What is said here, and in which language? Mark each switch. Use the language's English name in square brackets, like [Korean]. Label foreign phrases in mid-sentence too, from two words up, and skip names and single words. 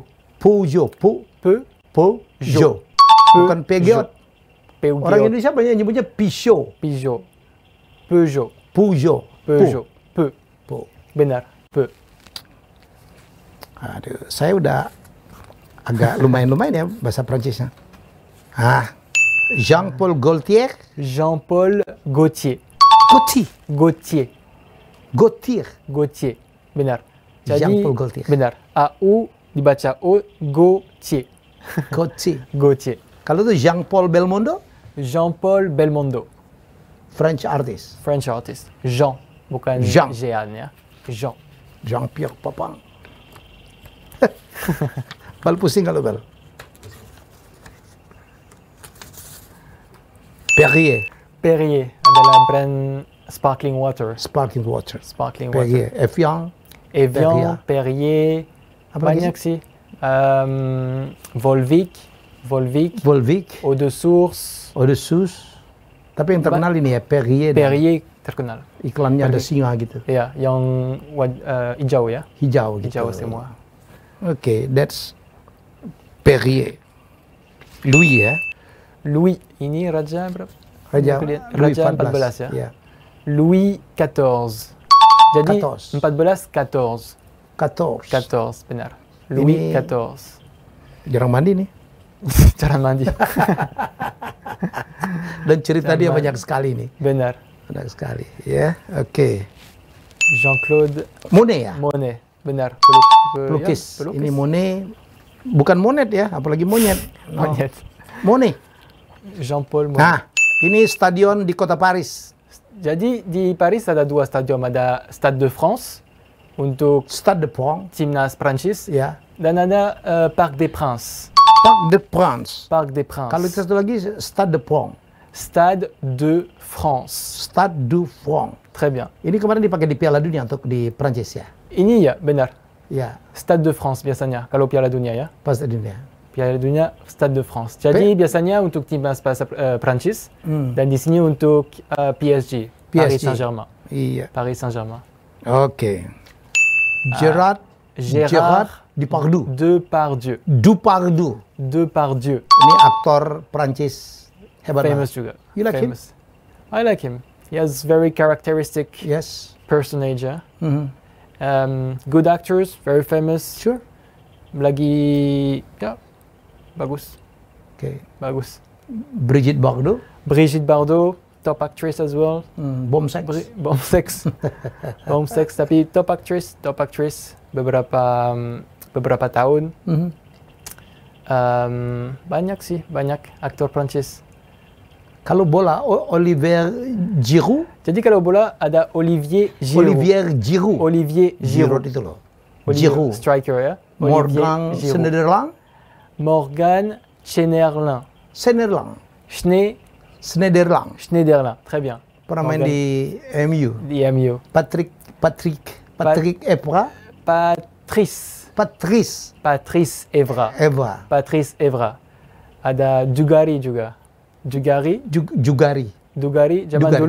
[Indonesian] Peugeot. Bukan Peugeot. Orang Indonesia banyak nyebutnya Peugeot. Benar. Aduh, saya udah agak lumayan ya bahasa Prancisnya. Jean-Paul Gaultier. Jean-Paul Gaultier. Benar. Jadi, Jean-Paul Gaultier. Benar. AU dibaca O, Gaultier. Gaultier. Kalau itu Jean-Paul Belmondo? Jean-Paul Belmondo. [English] French artist. [Indonesian] Jean, bukan Jean. Jean ya. Jean. Jean-Pierre Papin. Bal pusing kalau Bal. Perrier adalah [English] brand sparkling water. [Indonesian] Perrier. Evian. Perrier. Apa banyak lagi? sih. [French] Volvic. Eau de source. [Indonesian] Tapi yang terkenal ini ya Perrier. Perrier terkenal. Iklannya ada singa gitu. Ya, yang hijau ya. Hijau gitu. Hijau semua. [English] Oke, that's Perrier. [Indonesian] Louis ya. Louis, ini raja berapa? Raja Louis Raja 14 ya. Louis XIV. Jadi 14. Benar. Louis XIV. Jarang mandi nih. Cara mandi. Dan cerita dia banyak sekali nih. Benar. Banyak sekali. Ya, oke. Jean-Claude Monet ya? Monet. Benar. Pelukis. Ini Monet. Bukan Monet ya, apalagi monyet. Monyet. Monet. Jean-Paul Monet. Nah, ini stadion di kota Paris. Jadi di Paris ada 2 stadion. Ada Stade de France untuk Stade de France. timnas Prancis. Ya. Dan ada Parc des Princes. Parc des Princes. Kalau itu satu lagi Stade de France. Stade de France. [French] Très bien. [Indonesian] Ini kemarin dipakai di Piala Dunia untuk di Prancis ya? Ini ya, benar. Ya. Stade de France biasanya kalau Piala Dunia ya. Pas dunia. Piala Dunia Stade de France. Jadi biasanya untuk timnas Prancis dan di sini untuk PSG. Paris Saint-Germain. Iya. Paris Saint-Germain. Oke. Gérard Depardieu. Ini aktor Prancis hebat. Famous juga. [English] You like him? I like him. He has very characteristic Yes. personage. Ya. Good actors, very famous. Sure. [Indonesian] Lagi, ya, bagus, Okay. bagus. Brigitte Bardot. Brigitte Bardot, [English] top actress as well. Bom sex. Bomb sex, bomb sex. Tapi top actress [Indonesian] beberapa tahun. Banyak sih, banyak aktor Prancis. Kalau bola, Olivier Giroud. Jadi kalau bola ada Olivier Giroud. Olivier Giroud. Olivier Giroud. Giroud itu loh. Olivier, Giroud. striker ya. Morgan Olivier Giroud. Schneiderlin. Morgan Schneiderlin. Schneiderlin. Schneiderlin. [French] Très bien. [Indonesian] Pernah main Morgan. di MU. Di MU. Patrick Evra. Patrice Evra. Patrice Evra. Ada Dugarry juga. Dugari zaman dulu.